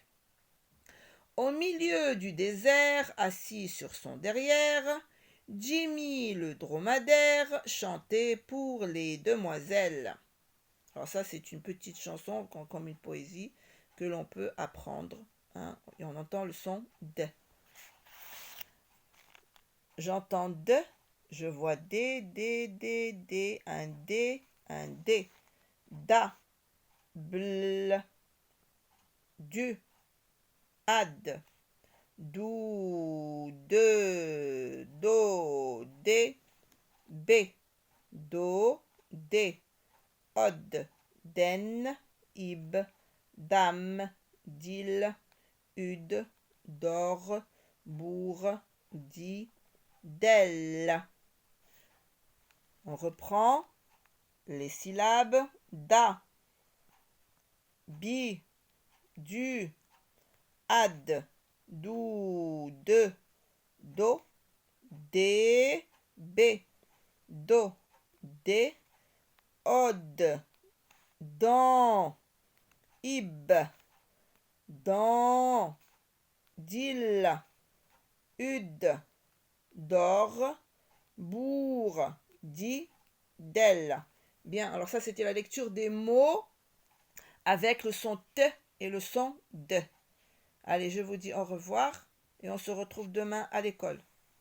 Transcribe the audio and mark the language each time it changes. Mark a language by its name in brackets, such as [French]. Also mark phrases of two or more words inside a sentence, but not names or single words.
[French] Au milieu du désert, assis sur son derrière, Jimmy le dromadaire chantait pour les demoiselles. Alors ça, c'est une petite chanson comme une poésie que l'on peut apprendre. Hein, et on entend le son de. J'entends de, je vois D, un D, un D. Da, bl, du, ad, dou, de, do, dé, b, do, dé, od, den, ib, dam, dil, ud, dor, bourg, di, del. On reprend les syllabes da, bi, du, ad, dou, de, do, dé, bé, do, dé, od, dan, ib, dan, dil, ud, dor, bourg, di, del. Bien, alors ça c'était la lecture des mots avec le son T et le son D. Allez, je vous dis au revoir et on se retrouve demain à l'école.